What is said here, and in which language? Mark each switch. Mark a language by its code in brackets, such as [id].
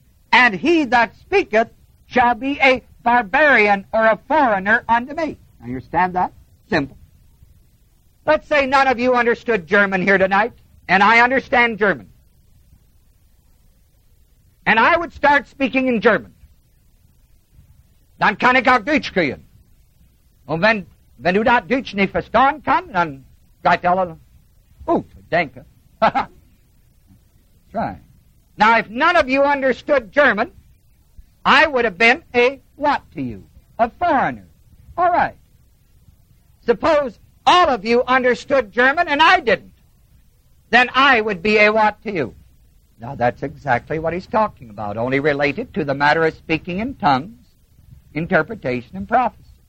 [en] And he that speaketh shall be a barbarian or a foreigner unto me. Now you understand that? Simple. Let's say none of you understood German here tonight, and I understand German. And I would start speaking in German. [de] Dann kann ich auch Deutsch kriegen. Und wenn du das Deutsch nicht verstehen kannst, dann geht alles. Oh, danke. [en] That's right. Now, if none of you understood German, I would have been a what to you? A foreigner. All right. Suppose all of you understood German and I didn't. Then I would be a what to you? Now that's exactly what he's talking about, only related to the matter of speaking in tongues, interpretation and prophecy.